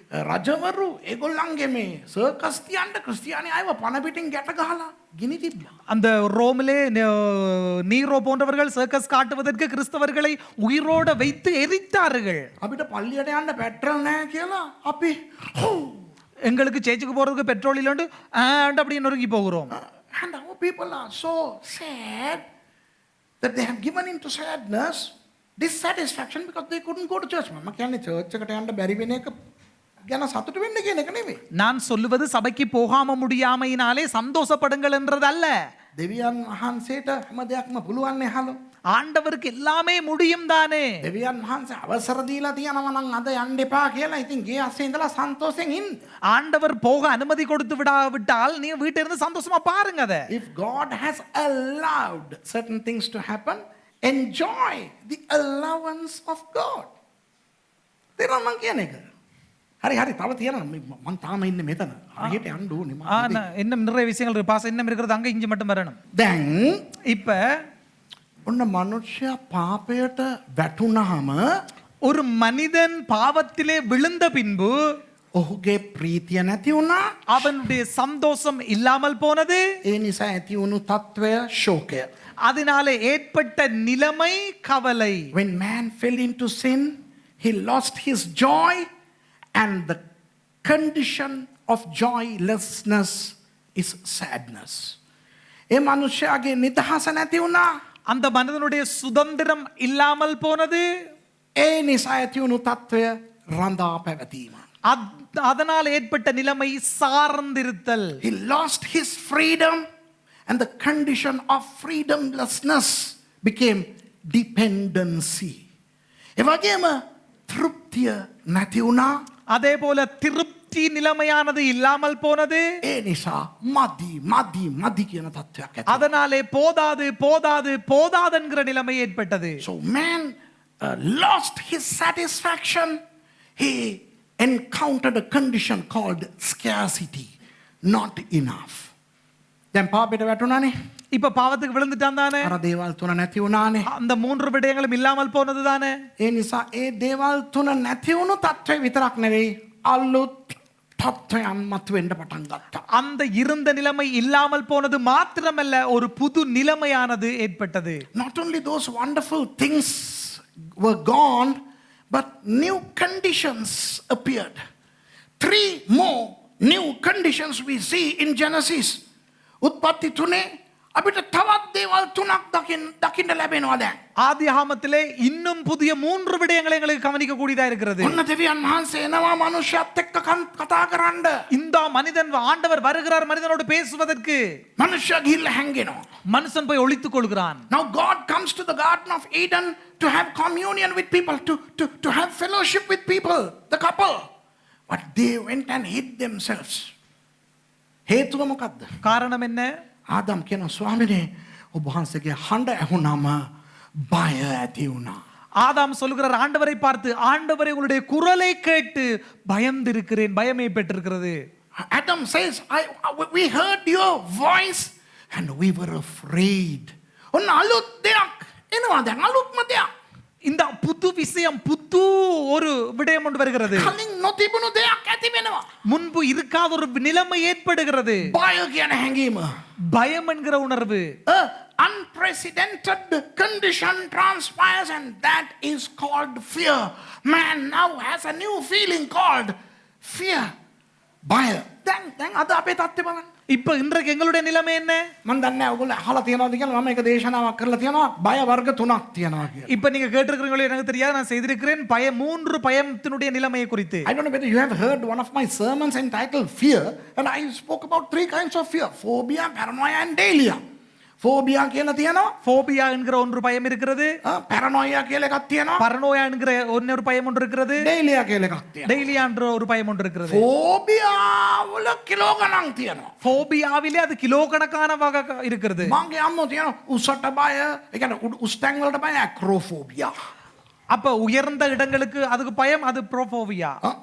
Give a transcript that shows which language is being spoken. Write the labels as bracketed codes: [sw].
[si] රජවරු ඒගොල්ලන්ගේ මේ සර්කස් තියන්න ක්‍රිස්තියානි අයව පණ පිටින් ගැට ගහලා ගිනි තිබ්බා. [ta] அந்த ரோமிலே நீரோ போன்றவர்கள் சர்க்கஸ் காட்டுவதற்கு கிறிஸ்தவர்களை உயிரோட வைத்து எரித்தார்கள். [si] අපිට පල්ලියට යන්න පෙට්‍රල් නැහැ කියලා අපි [ta] எங்களுக்கு சேர்ச்சுக்கு போறதுக்கு பெட்ரோல் இல்லைன்னு அப்படி நொறுங்கி போகிறோம். [en] And our people are so sad that they have given into sadness, dissatisfaction because they couldn't go to church. [si] මම කියන්නේ church එකට යන්න බැරි වෙන එක ගැන සතුටු වෙන්න කියන එක නෙමෙයි. [ta] நான் சொல்லுவது சபைக்கு போகாம முடியாமையினாலே சந்தோஷப்படுங்கள் என்றதல்ல. [si] දෙවියන් වහන්සේට හැම දෙයක්ම පුළුවන් නේ හලෝ. [ta] ஆண்டவருக்கு எல்லாமே முடியும் தானே. [si] දෙවියන් වහන්සේ අවසර දීලා තියෙනවා නම් අද යන්න එපා කියලා. ඉතින් ගේ අස්සේ ඉඳලා සන්තෝෂෙන් ඉන්න. [ta] ஆண்டவர் போக அனுமதி கொடுத்து விட்டால் நீ வீட்டில இருந்து சந்தோஷமா பாருங்க அத. [en] If God has allowed certain things to happen, enjoy the allowance of God. [si] තේරුණා මං කියන එක? හරි තව තියෙනවා මං තාම ඉන්නේ මෙතන. හරියට යන්න ඕනේ මම. [ta] இன்னும் நிறைய விஷயங்கள் இருக்கு. பாஸ் இன்னும் இருக்கிறது அங்க இங்க மட்டும் வரணும். [si] දැන් [ta] இப்ப [si] ඔන්න මනුෂ්‍යයා පාපයට වැටුනහම [ta] ஒரு மனிதன் பாவத்திலே விழுந்த பின்பு [si] ඔහුගේ ප්‍රීතිය නැති වුණා. [ta] அவனுடைய சந்தோஷம் இல்லாமல் போனது. [si] ඒ නිසා ඇති වුණු తත්වය ශෝකය. [ta] அதனாலே ஏற்பட்ட நிலைமை கவலை. [en] When man fell into sin, he lost his joy, and the condition of joylessness is sadness. [si] ඒ මනුෂ්‍යයාගේ නිදහස නැති වුණා. [ta] அந்த மனிதனுடைய சுதந்திரம் இல்லாமல் போனது. [si] ඒ නිසා ඇති වුණු తත්වය රඳා පැවතීම. [ta] அதனால் ஏற்பட்ட நிலைமை சார்ந்திருத்தல். [en] He lost his freedom, and the condition of freedomlessness became dependency. [si] ඒ වගේම තෘප්තිය නැති වුණා. [ta] அதே போல திருப்தி நிலைமையானது இல்லாமல் போனது. [si] ඒ නිසා මදි කියන තත්වයක් ඇති. [ta] அதனாலே போதாது என்கிற நிலைமை ஏற்பட்டது. [en] So man lost his satisfaction. He encountered a condition called scarcity, not enough. [si] දැන් පාපයට වැටුණානේ. [ta] இப்ப பாவத்துக்கு விழுந்துட்டான் தானே. [si] අර දේවල් තුන නැති වුණානේ. [ta] அந்த மூன்று விடயங்களும் இல்லாமல் போனது தானே. [si] ඒ නිසා ඒ දේවල් තුන නැති වුණු තත්ත්වය විතරක් නෙවෙයි අලුත් තත්ත්වයන් මතුවෙන්න පටන් ගත්තා. [ta] அந்த இருந்த நிலைமை இல்லாமல் போனது மாத்திரமல்ல, ஒரு புது நிலைமையானது ஏற்பட்டது. [en] Not only those wonderful things were gone, but new conditions appeared. 3 more new conditions we see in Genesis. [si] උත්පත්ති 3 අපිට තවත් දේවල් 3ක් දකින්න ලැබෙනවා දැන්. [ta] ஆதியாகமத்திலே இன்னும் புதிய 3 விடயங்களை எங்களுக்கு கவனிக்க கூடியதா இருக்கிறது. [si] ඔන්න දෙවියන් වහන්සේ එනවා මනුෂ්‍යයත් එක්ක කතා කරන්න. [ta] இந்த மனிதன் ஆண்டவர் வருகிறார் மனிதனோடு பேசுவதற்கு. [si] මනුෂ්‍යයා ගිහිල්ලා හැංගෙනවා. [ta] மனுஷன் போய் ஒளித்துக் கொள்கிறான். [en] Now God comes to the Garden of Eden to have communion with people, to have fellowship with people, the couple. But they went and hid themselves. [si] හේතුව මොකද්ද? [ta] காரணம் என்ன? [si] ආදම් කියන ස්වාමිනේ ඔබ වහන්සේගේ හඬ ඇහුනම බය ඇති වුණා. [ta] ஆதாம் சொல்லுகிறார் ஆண்டவரை பார்த்து, ஆண்டவரே உங்களுடைய குரலை கேட்டு பயந்திருக்கிறேன், பயமே பெற்றிருக்கிறது. [en] Adam says, we heard your voice and we were afraid. [si] ඔන්න අලුත් දෙයක් එනවා දැන් අලුත්ම දෙයක්. [ta] இந்த புது விஷயம், புது ஒரு விடயம் ஒன்று வருகிறது. [si] කලින් නොතිබුණු දෙයක් ඇති වෙනවා. [ta] முன்பு இருக்காத ஒரு நிலைமை ஏற்படுகிறது. [si] බය කියන හැඟීම. [ta] பயம் என்கிற உணர்வு. [en] Unprecedented condition transpires, and that is called fear. Man now has a new feeling called fear. [si] බය. දැන් අද අපේ තත්ත්වය බලන්න. [ta] இப்ப இன்றைக்கு எங்களுடைய நிலைமை என்ன? [si] මම දන්නේ නැහැ ඔයගොල්ලෝ අහලා තියනවාද කියලා. මම එක දේශනාවක් කරලා තියනවා බය වර්ග 3ක් තියනවා කියලා. [ta] இப்ப நீங்க கேட்டிருக்கிறீங்களோ எனக்கு தெரியாது, நான் செய்திருக்கிறேன் பயம், 3 பயத்தினுடைய நிலைமையை குறித்து. [en] I don't know whether you have heard one of my sermons entitled Fear, and I spoke about 3 kinds of fear: phobia, paranoia and dahlia. [si] phobia කියලා තියෙනවා. [ta] phobia என்கிற ஒரு பயம் இருக்கிறது. [si] paranoia කියලා එකක් තියෙනවා. [ta] paranoia என்கிற ஒரு பயம் ஒன்று இருக்கிறது. [si] dahlia කියලා එකක් තියෙනවා. [ta] dahlia என்ற ஒரு பயம் ஒன்று இருக்கிறது. [si] phobia වල කිලෝ ගණන් තියෙනවා. [ta] phobia-විலே அது கிலோ கணக்கான வகை இருக்கிறது. [si] මගේ අම්මෝ තියෙනවා උසට බය, ඒ කියන්නේ උස්තැන් වලට බය, acrophobia. [ta] அப்ப உயர்ந்த இடங்களுக்கு அதுக்கு பயம், அது ப்ரோஃபோபியா.